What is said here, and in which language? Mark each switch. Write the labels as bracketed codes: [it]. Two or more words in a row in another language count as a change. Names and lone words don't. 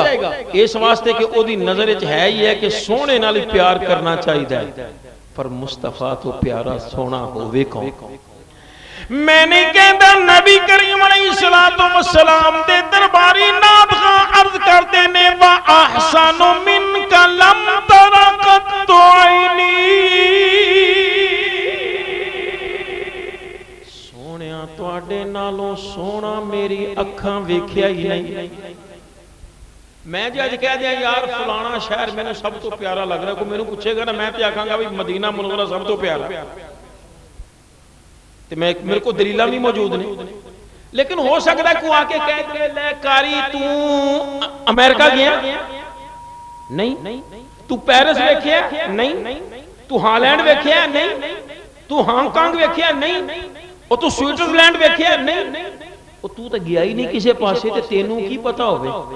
[pa] ਇਸ ਵਾਸਤੇ ਕਿ ਓਹਦੀ ਨਜ਼ਰ ਚ ਹੈ ਹੀ ਹੈ ਕਿ ਸੋਹਣੇ ਨਾਲ ਹੀ ਪਿਆਰ ਕਰਨਾ ਚਾਹੀਏ। ਪਰ ਮੁਸਤਫ਼ਾ ਤੋ ਪਿਆਰਾ ਸੋਹਣਾ ਹੋਵੇ ਕੌਣ? ਮੈਂ ਨਹੀਂ ਕਹਿਤਾ, ਨਬੀ ਕਰੀਮ [ar] عليه الصلاة والسلام [pa] ਦੇ ਦਰਬਾਰੀ ਨਾਤ ਖ਼ਾਂ ਅਰਜ਼ ਕਰਤੇ ਨੇ [ar] وأحسن منك لم تر قط عيني. [pa] ਸੋਹਣਿਆ ਤੁਹਾਡੇ ਨਾਲੋਂ ਸੋਹਣਾ ਮੇਰੀ ਅੱਖਾਂ ਵੇਖਿਆ ਹੀ ਨਹੀਂ। ਮੈਂ ਜੋ ਅੱਜ ਕਹਿ ਦਿਆ ਯਾਰ ਫਲਾਣਾ ਸ਼ਹਿਰ ਮੈਨੇ ਸਭ ਤੋ ਪਿਆਰਾ ਲੱਗ ਰਹਾ, ਕੋਈ ਮੈਨੂੰ ਪੁੱਛੇਗਾ ਨਾ ਮੈਂ ਤੋ ਆਖਾਂਗਾ ਭੀ ਮਦੀਨਾ ਮੁਨੱਵਰਾ ਸਭ ਤੋ ਪਿਆਰਾ, ਤੇ ਮੈਂ ਮੇਰੇ ਕੋ ਦਲੀਲ ਭੀ ਮੌਜੂਦ ਨਹੀਂ। ਲੇਕਿਨ ਹੋ ਸਕਤਾ ਹੈ ਕੋਈ ਆ ਕੇ ਕਹਿ ਦੇ ਲੇ ਕਾਰੀ ਤੂ ਅਮਰੀਕਾ ਗਿਆ ਨਹੀਂ, ਤੂ ਪੈਰਿਸ ਵੇਖਿਆ ਨਹੀਂ, ਤੂ ਹਾਲੈਂਡ ਵੇਖਿਆ ਨਹੀਂ, ਤੂ ਹਾਂਗਕਾਂਗ ਵੇਖਿਆ ਨਹੀਂ, ਔਰ ਤੂ ਸਵਿਟਜ਼ਰਲੈਂਡ ਵੇਖਿਆ ਨਹੀਂ, ਔਰ ਤੂ ਤੋ ਗਿਆ ਹੀ ਨਹੀਂ ਕਿਸੀ ਪਾਸੇ, ਤੇ ਤੈਨੂੰ ਕੀ ਪਤਾ ਹੋਵੇ?